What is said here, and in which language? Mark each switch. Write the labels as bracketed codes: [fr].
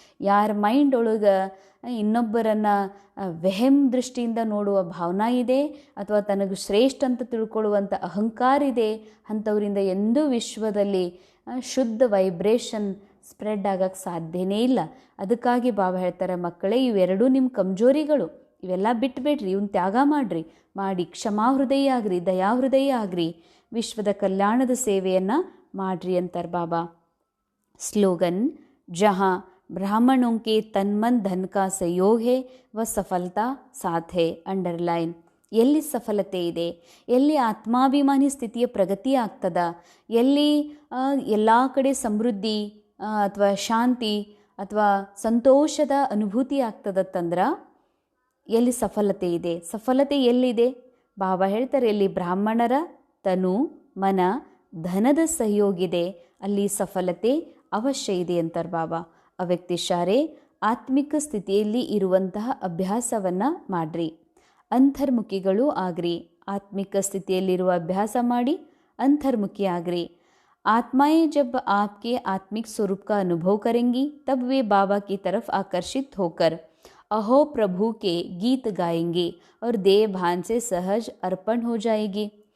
[kn] ಯಾರ ಮೈಂಡ್ ಒಳಗೆ ಇನ್ನೊಬ್ಬರನ್ನು ವೆಹಮ್ ದೃಷ್ಟಿಯಿಂದ ನೋಡುವ ಭಾವನಾ ಇದೆ ಅಥವಾ ತನಗೆ ಶ್ರೇಷ್ಠ ಅಂತ ತಿಳ್ಕೊಳ್ಳುವಂಥ ಅಹಂಕಾರ ಇದೆ, ಅಂಥವರಿಂದ ಎಂದೂ ವಿಶ್ವದಲ್ಲಿ ಶುದ್ಧ ವೈಬ್ರೇಷನ್ ಸ್ಪ್ರೆಡ್ ಆಗೋಕ್ಕೆ ಸಾಧ್ಯನೇ ಇಲ್ಲ. ಅದಕ್ಕಾಗಿ ಬಾಬಾ ಹೇಳ್ತಾರೆ ಮಕ್ಕಳೇ, ಇವೆರಡೂ ನಿಮ್ಮ ಕಮ್ಜೋರಿಗಳು, ಇವೆಲ್ಲ ಬಿಟ್ಬಿಡ್ರಿ, ಇವನ್ ತ್ಯಾಗ ಮಾಡಿ ಕ್ಷಮಾಹೃದಯ ಆಗ್ರಿ, ದಯಾಹೃದಯ ಆಗ್ರಿ, ವಿಶ್ವದ ಕಲ್ಯಾಣದ ಸೇವೆಯನ್ನು ಮಾಡ್ರಿ ಅಂತಾರೆ ಬಾಬಾ. [hi] ಸ್ಲೋಗನ್: ಜಹಾ ಬ್ರಾಹ್ಮಣೋं के तन मन धन का सहयोग है वह सफलता साथ है. [kn] ಅಂಡರ್ಲೈನ್: ಎಲ್ಲಿ ಸಫಲತೆ ಇದೆ, ಎಲ್ಲಿ ಆತ್ಮಾಭಿಮಾನಿ ಸ್ಥಿತಿಯ ಪ್ರಗತಿ ಆಗ್ತದ, ಎಲ್ಲಿ ಎಲ್ಲ ಕಡೆ ಸಮೃದ್ಧಿ ಅಥವಾ ಶಾಂತಿ ಅಥವಾ ಸಂತೋಷದ ಅನುಭೂತಿ ಆಗ್ತದತ್ತಂದ್ರೆ ಎಲ್ಲಿ ಸಫಲತೆ ಇದೆ. ಸಫಲತೆ ಎಲ್ಲಿದೆ? ಬಾಬಾ ಹೇಳ್ತಾರೆ, ಎಲ್ಲಿ ಬ್ರಾಹ್ಮಣರ ತನು ಮನ ಧನದ ಸಹಯೋಗಿದೆ ಅಲ್ಲಿ ಸಫಲತೆ ಅವಶ್ಯ ಇದೆ ಅಂತಾರೆ ಬಾಬಾ. ಅವ್ಯಕ್ತಿಶಾರೆ ಆತ್ಮಿಕ ಸ್ಥಿತಿಯಲ್ಲಿ ಇರುವಂತಹ ಅಭ್ಯಾಸವನ್ನು ಮಾಡ್ರಿ, ಅಂತರ್ಮುಖಿಗಳು ಆಗ್ರಿ. ಆತ್ಮಿಕ ಸ್ಥಿತಿಯಲ್ಲಿರುವ ಅಭ್ಯಾಸ ಮಾಡಿ अंतर्मुखी आगरे. [hi] आत्माएं जब आपके आत्मिक स्वरूप का अनुभव करेंगी तब वे बाबा की तरफ आकर्षित होकर अहो प्रभु के गीत गाएंगे और देह भान से सहज अर्पण हो जाएगी.